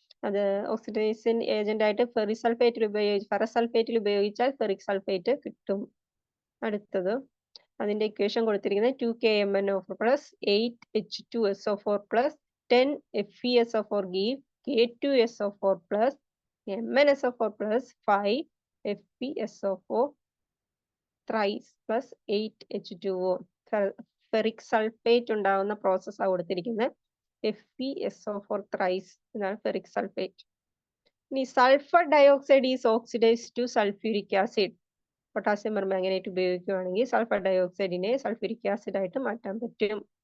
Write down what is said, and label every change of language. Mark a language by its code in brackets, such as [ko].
[ml] അത് oxidising agent ആയിട്ട് ferrous സൾഫേറ്റിൽ ഉപയോഗിച്ചാൽ ഫെറിക് സൾഫേറ്റ് കിട്ടും. അടുത്തത് അതിന്റെ ഇക്വേഷൻ കൊടുത്തിരിക്കുന്നത് [en] 2KMnO4 plus 8H2SO4 plus 10FeSO4 give K2SO4 plus MnSO4 plus 5FeSO4 thrice plus 8H2O. [ml] Ferric sulphate ഉണ്ടാവുന്ന പ്രോസസ്സാണ് കൊടുത്തിരിക്കുന്നത്. FeSO4 thrice എന്നാണ് ഫെറിക് സൾഫേറ്റ്. [en] ഇനി sulphur dioxide is oxidise to sulphuric acid. [ml] Potassium permanganate ഉപയോഗിക്കുകയാണെങ്കിൽ സൾഫർ ഡയോക്സൈഡിനെ സൾഫ്യൂരിക് ആസിഡ് ആയിട്ട് മാറ്റാൻ പറ്റും.